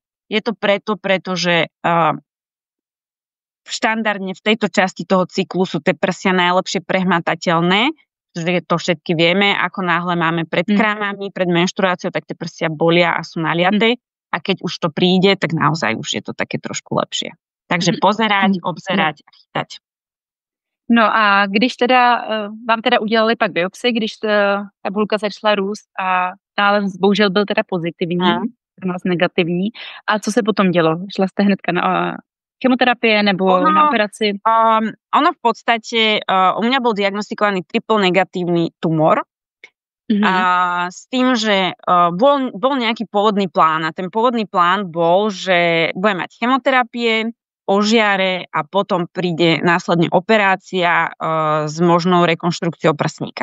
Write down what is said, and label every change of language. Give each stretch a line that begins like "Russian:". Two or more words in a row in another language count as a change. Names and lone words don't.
Slovak: Je to pretože štandardne v tejto časti toho cyklu sú tie prsia najlepšie prehmatateľné, že to všetky vieme, ako náhle máme pred krámami, pred menštruáciou, tak tie prsia bolia a sú naliaté a keď už to príde, tak naozaj už je to také trošku lepšie. Takže pozerať, obzerať a chytať.
Czech: No a když teda vám teda udělali pak biopsii, když ta bulka začala růst a nález bohužel byl teda pozitivní, pro nás negativní. A co se potom dělo? Šla jste hnedka na chemoterapie nebo na operaci?
Slovak: Ono v podstate, u mňa bol diagnostikovaný triple negatívny tumor. A s tým, že bol nejaký pôvodný plán a ten pôvodný plán bol, že budem mať chemoterapie, ožiare a potom príde následne operácia s možnou rekonštrukciou prsníka.